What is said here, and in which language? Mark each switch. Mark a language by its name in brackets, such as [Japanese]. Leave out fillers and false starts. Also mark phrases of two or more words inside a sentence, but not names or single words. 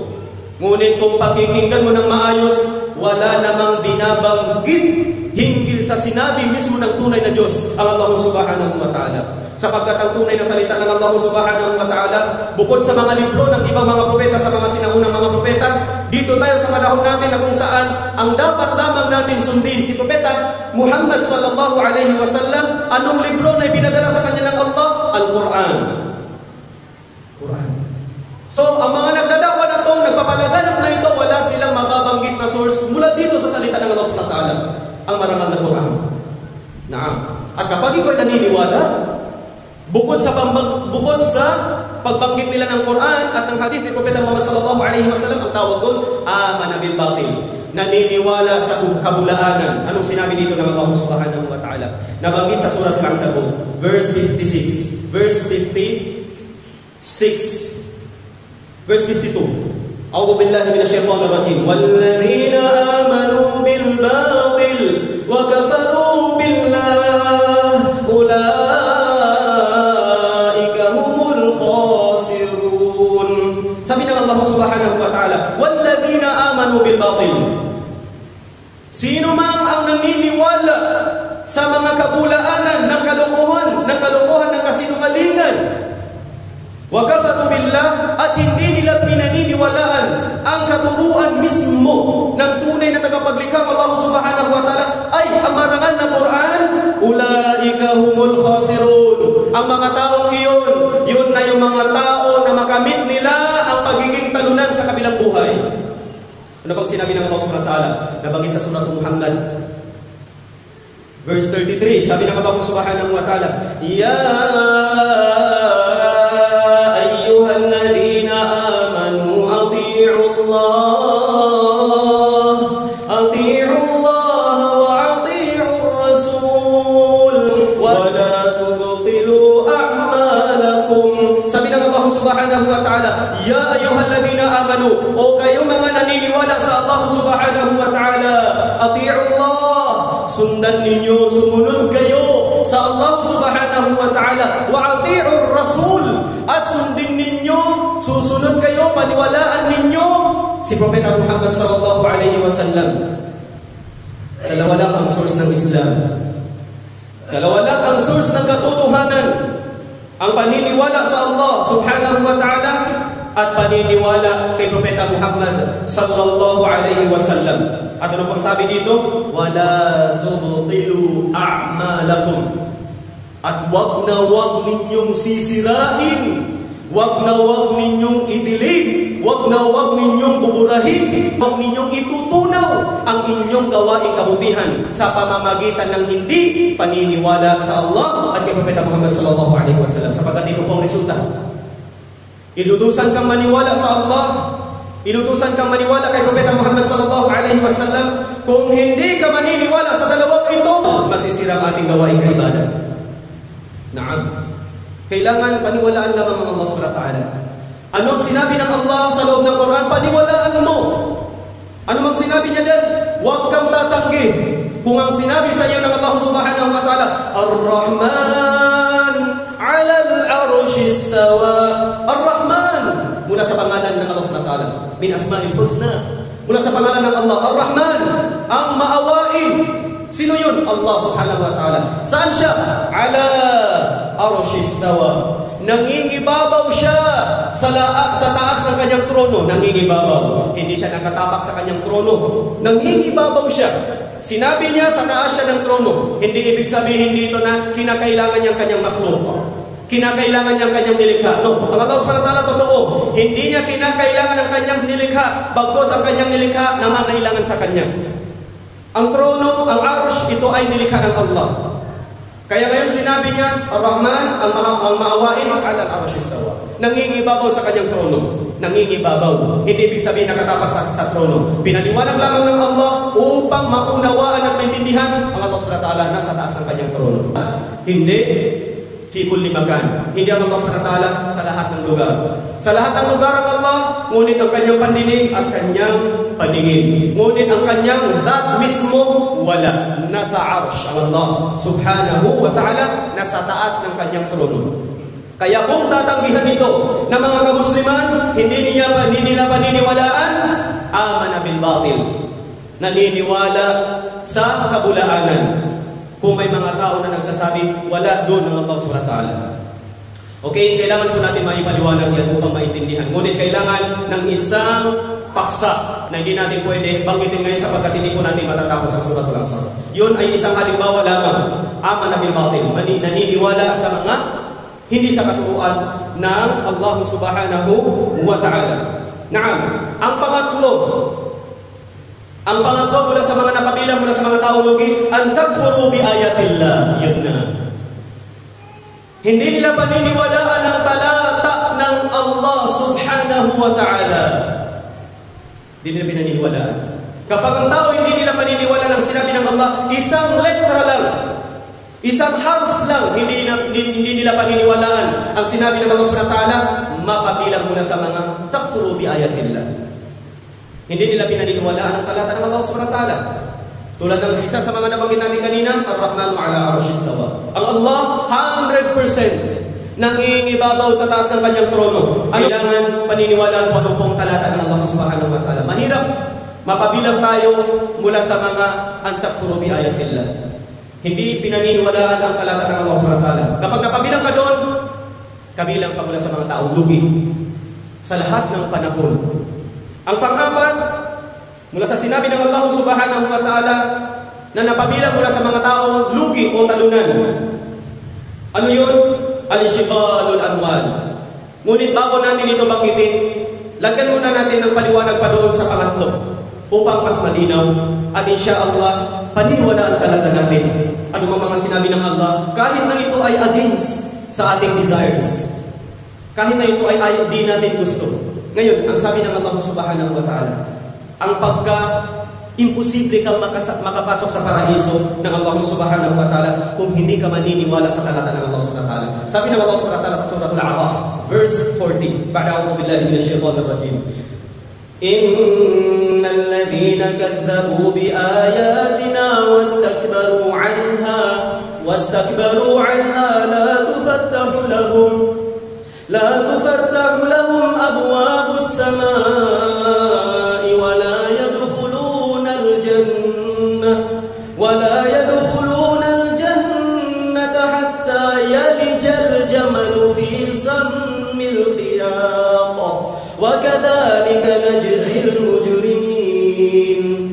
[Filipino] Ngunit kung pakikinggan mo ng maayos, wala namang binabanggit hinggil sa sinabi mismo ng tunay na Diyos, ang [Arabic] الله سبحانه وتعالى. [Filipino] Sapagkat ang tunay na salita ng [Arabic] الله سبحانه وتعالى, [Filipino] bukod sa mga libro ng ibang mga propeta, sa mga sinaunang mga propeta, dito tayo sa panahon natin na kung saan ang dapat lamang natin sundin si Propeta Muhammad [Arabic] صلى الله عليه وسلم. [Filipino] Anong libro na ipinadala sa kanya ng Allah? Al-Quran. Quran. So, ang mga nagdadakwa na ito, nagpapalaganap na ito, wala silang mababanggit na source mula dito sa salita ng [Arabic] الله سبحانه وتعالى, [Filipino] ang marangal na Quran. Naam. At kapag ikaw naniniwala, bukod sa pagbanggit nila ng Quran at ng hadith ni Propeta Muhammad [Arabic] صلى الله عليه وسلم, [Filipino] ang tawag doon, [Arabic] آمن بالباطل. [Filipino] Naniniwala sa kabulaanan. Anong sinabi dito ng [Arabic] الله سبحانه وتعالى? [Filipino] Nabanggit sa surat Al-Ankabut, verse 56, verse 56, verse 52. [Arabic] أعوذ بالله من الشيطان الرجيم. والذين آمنوا بالباطل وكفروا بالله سبحانه وتعالى، والذين آمنوا بالباطل. [Filipino] Sino man ang naniniwala sa mga kabulaanan ng kalokohan, ng kasinungalingan, [Arabic] وكفروا بالله, [Filipino] at hindi nila pinaniniwalaan ang katuruan mismo ng tunay na tagapaglikha [Arabic] الله سبحانه وتعالى, [Filipino] ay ang marangal na Quran, [Arabic] أولئك هم الخاسرون. [Filipino] Ang mga taong yun na yung mga tao na makamit nila ang pagiging talunan sa kabilang buhay. Ano bang sinabi ng [Arabic] الله سبحانه وتعالى? [Filipino] Nabanggit sa surat Muhammad, Verse 33, sabi ng [Arabic] الله سبحانه وتعالى، يا أيها الذين آمنوا أطيعوا الله و أطيعوا الرسول و لا تبطلوا أعمالكم. [Filipino] Sabi ng [Arabic] الله سبحانه وتعالى، يا أيها الذين آمنوا, [Filipino] o kayong mga naniniwala sa [Arabic] الله سبحانه وتعالى، أطيعوا الله, [Filipino] sundan ninyo, sumunod kayo sa [Arabic] الله سبحانه وتعالى، وأطيعوا الرسول, [Filipino] at sundin ninyo, susunod kayo, paniwalaan ninyo si Propeta Muhammad [Arabic] صلى الله عليه وسلم. [Filipino] Dalawa lang ang source ng Islam. Dalawa lang ang source ng katotohanan. Ang paniniwala sa [Arabic] الله سبحانه وتعالى [Filipino] at paniniwala kay Propeta Muhammad [Arabic] صلى الله عليه وسلم. [Filipino] At ano pang sabi dito? [Arabic] ولا تبطلوا أعمالكم. [Filipino] At wag na wag ninyong sisirain, wag na wag ninyong idilig, wag na wag ninyong buburahin, wag ninyong itutunaw ang inyong gawaing kabutihan sa pamamagitan ng hindi paniniwala sa Allah at kay Propeta Muhammad [Arabic] صلى الله عليه وسلم. [Filipino] Sapagkat ito po ang resulta. Inutusan kang maniwala sa Allah, inutusan kang maniwala kay Propeta Muhammad [Arabic] صلى الله عليه وسلم. [Filipino] Kung hindi ka maniniwala sa dalawang ito, masisira ang ating gawaing ibadah. Naam. Kailangan paniwalaan lamang ang [Arabic] الله سبحانه وتعالى. [Filipino] Anong sinabi ng Allah sa loob ng Quran, paniwalaan mo. Ano mang sinabi niya din, huwag kang tatanggi. Kung ang sinabi sa iyo ng [Arabic] الله سبحانه وتعالى، الرحمن على العرش استوى. [Filipino] Ar-Rahman, mula sa pangalan ng [Arabic] الله سبحانه وتعالى، من الأسماء الحسنى. [Filipino] Mula sa pangalan ng Allah, Ar-Rahman, ang maawain. Sino yun? [Arabic] الله سبحانه وتعالى. [Filipino] Saan siya? [Arabic] على العرش استوى. [Filipino] Nangingibabaw siya sa taas ng kanyang trono. Nangingibabaw. Hindi siya nakatapak sa kanyang trono. Nangingibabaw siya. Sinabi niya sa taas siya ng trono. Hindi ibig sabihin dito na kinakailangan niyang kanyang makhluk. Kinakailangan niyang kanyang nilikha. No, ang [Arabic] الله سبحانه وتعالى [Filipino] totoo. Hindi niya kinakailangan ng kanyang nilikha. Bagkus ang kanyang nilikha nangangailangan sa kanya. Ang trono, ang arsh, ito ay nilikha ng Allah. Kaya ngayon sinabi niya, Ar-Rahman, ang maawain, [Arabic] على العرش استوى. [Filipino] Nangingibabaw sa kanyang trono. Nangingibabaw. Hindi ibig sabihin nakatapak sa trono. Pinaliwanag lamang ng Allah upang maunawaan at maintindihan ang [Arabic] الله سبحانه وتعالى [Filipino] nasa taas ng kanyang trono. [Arabic] Hindi في كل مكان. [Filipino] Hindi ang [Arabic] الله سبحانه وتعالى [Filipino] sa lahat ng lugar. Sa lahat ng lugar ang Allah, ngunit ang kanyang pandinig at kanyang paningin. Ngunit ang kanyang dhat mismo, wala. Nasa arsh ang [Arabic] الله سبحانه وتعالى, [Filipino] nasa taas ng kanyang trono. Kaya kung tatanggihan ito ng mga kamusliman, hindi nila paniniwalaan, [Arabic] آمن بالباطل. [Filipino] Naniniwala sa kabulaanan. Kung may mga tao na nagsasabi, wala doon ng [Arabic] الله سبحانه وتعالى. [Filipino] Okay, kailangan po natin maipaliwanag yan upang maintindihan. Ngunit kailangan ng isang paksa na hindi natin pwede banggitin ngayon sapagkat hindi po natin matatapos ang Suratul Asr. Yun ay isang halimbawa lamang. [Arabic] آمن بالباطل. [Filipino] Naniniwala sa mga hindi sa katuruan ng [Arabic] الله سبحانه وتعالى. [Filipino] Naam, ang pangatlo mula sa mga napabilang mula sa mga tao lugi, [Arabic] أن تكفروا بآيات الله. [Filipino] Yun na. Hindi nila paniniwalaan ang talata ng [Arabic] الله سبحانه وتعالى. [Filipino] Hindi nila pinaniniwalaan. Kapag ang tao hindi nila paniniwalaan ang sinabi ng Allah, isang letra lang, isang harf lang, hindi nila paniniwalaan ang sinabi ng [Arabic] الله سبحانه وتعالى, [Filipino] mapabilang mula sa mga [Arabic] تكفروا بآيات الله. [Filipino] Hindi nila pinaniniwalaan ang talata ng [Arabic] الله سبحانه وتعالى. [Filipino] Tulad ng isa sa mga nabanggit natin kanina, [Arabic] الرحمن على العرش استوى. [Filipino] Ang Allah 100% nangingibabaw sa taas ng kanyang trono. Kailangan paniniwalaan kung ano pong talata ng [Arabic] الله سبحانه وتعالى. [Filipino] Mahirap mapabilang tayo mula sa mga [Arabic] أن تكفروا بآيات الله. [Filipino] Hindi pinaniniwalaan ang talata ng [Arabic] الله سبحانه وتعالى. [Filipino] Kapag napabilang ka doon, kabilang ka mula sa mga taong lugi sa lahat ng panahon. Ang pang-apat, mula sa sinabi ng [Arabic] الله سبحانه وتعالى [Filipino] na napabilang mula sa mga taong lugi o talunan. Ano yun? Al-Shibalul Anwal. Ngunit bago natin ito banggitin, lagyan muna natin ng paliwanag pa doon sa pangatlo upang mas malinaw at insyaallah paniniwalaan talaga natin anumang mga sinabi ng Allah, kahit na ito ay against sa ating desires. Kahit na ito ay di natin gusto. Ngayon, ang sabi ng [Arabic] الله سبحانه وتعالى, [Filipino] ang imposible kang makapasok sa paraiso ng [Arabic] الله سبحانه وتعالى [Filipino] kung hindi ka maniniwala sa talata ng [Arabic] الله سبحانه وتعالى. [Filipino] Sabi ng [Arabic] الله سبحانه وتعالى [Filipino] sa surah Al-A'raf, verse 40, [Arabic] بعد أعوذ بالله من الشيطان الرجيم. إن الذين كذبوا بآياتنا واستكبروا عنها لا تفتح لهم أبواب السماء ولا يدخلون الجنة حتى يلج الجمل في سم الخياط وكذلك نجزي المجرمين.